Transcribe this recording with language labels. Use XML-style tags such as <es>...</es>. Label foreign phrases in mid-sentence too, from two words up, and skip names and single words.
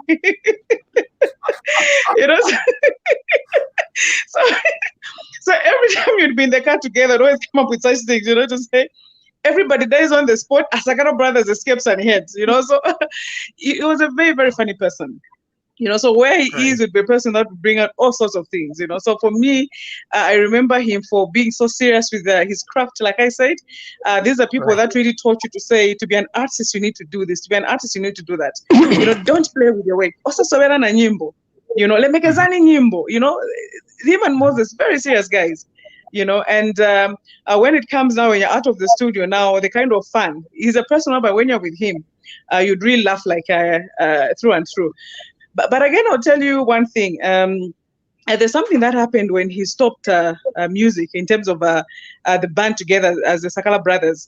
<en>So every time you'd be in the car together, always come up with such things, to say everybody dies on the spot as Sakala brothers escapes and heads, So it was a very, very funny person. So where he Right. is would be a person that would bring out all sorts of things. So for me, I remember him for being so serious with his craft. Like I said, these are people Right. that really taught you to say, to be an artist, you need to do this. To be an artist, you need to do that. Don't play with your work. Also,</en> <ny>sobera na nyimbo. Lemekezani nyimbo.</ny> <en>Him and Moses, very serious guys. And when it comes now, when you're out of the studio now, the kind of fun. He's a person, but when you're with him, you'd really laugh like through and through. But again, I'll tell you one thing. There's something that happened when he stopped music in terms of the band together as the Sakala brothers.</en>